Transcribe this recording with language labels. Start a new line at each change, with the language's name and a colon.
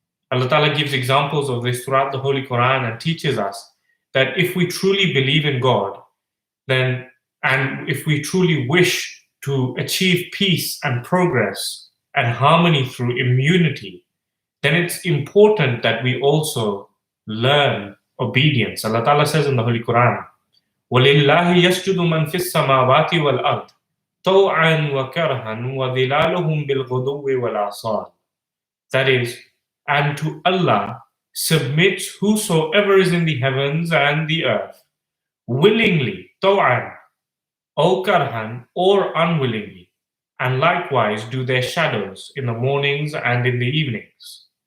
English: Allah Ta'ala gives examples of this throughout the Holy Quran and teaches us that if we truly believe in God, then, and if we truly wish to achieve peace and progress and harmony through immunity, then it's important that we also learn obedience.
Arabic: Allah Ta'ala says in the Holy Quran, وَلِلَّهِ يَسْجُدُ مَنْ فِي السَّمَاوَاتِ وَالْأَرْضِ طَوْعًا وَكَرْهًا وَظِلَالُهُمْ بِالْغُدُوِّ وَالْآصَالِ.
English: That is, and to Allah submits whosoever is in the heavens and the earth, willingly, taw'an, or karhan, or unwillingly, and likewise do their shadows in the mornings and in the evenings.